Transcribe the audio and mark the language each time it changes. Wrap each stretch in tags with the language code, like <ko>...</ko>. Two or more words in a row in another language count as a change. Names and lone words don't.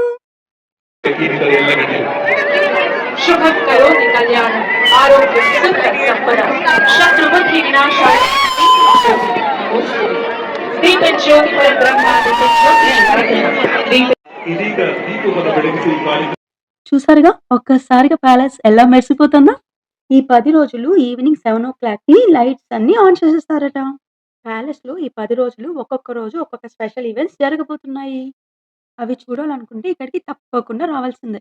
<kn>ಇದರ ಎಲ್ಲ ಗಣ್ಯರು</kn> <sa>शुभं करोति कल्याणं आरोग्यं सुखं सम्पदं शत्रुबुद्धि विनाशाय दीपज्योति परब्रह्म दीपज्योति</sa> <kn>ಇದೀಗ ದೀಪವನ್ನು ಬೆಳಗಿಸಿ ಈ ಕಾರ್ಯಕ್ರಮ</kn> <te>చూసారుగా ఒక్కసారిగా ప్యాలెస్ ఎలా మెరిసిపోతుందో. ఈ 10 రోజులు ఈవినింగ్ 7:00కి లైట్స్ అన్నీ ఆన్ చేసేస్తారట. ప్యాలెస్‌లో ఈ 10 రోజులు ఒక్కొక్క రోజు ఒక్కొక్క</te> <en>special events</en> <te>జరగబోతున్నాయి. అవి చూడాలనుకుంటే ఇక్కడికి తప్పకుండా రావాల్సిందే.</te>